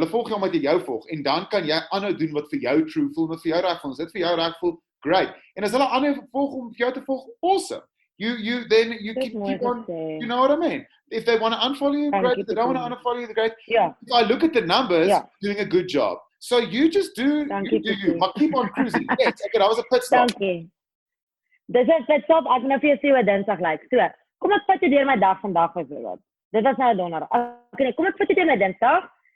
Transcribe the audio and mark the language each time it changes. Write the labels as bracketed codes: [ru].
[af] Hulle volg jou omdat jy jou volg, en dan kan jy aanhou doen wat vir jou true voel, wat vir jou reg voel, as dit vir jou reg voel, great. En as hulle aanhou volg om vir jou te volg, awesome. [en] You keep on, you know what I mean? If they want to unfollow you, great. If they don't want to unfollow you, great. Yeah. If I look at the numbers, doing a good job. So you just do, you, but keep on cruising. Yes, okay, that was a pit stop. [af] Dankie. Dis 'n pit stop, ek nou vir jou sê wat Dinsdag lyk. So, kom ek vat jou deur my dag vandag byvoorbeeld. Dit was nou Donderdag. Okay, kom ek vat jou deur my Dinsdag.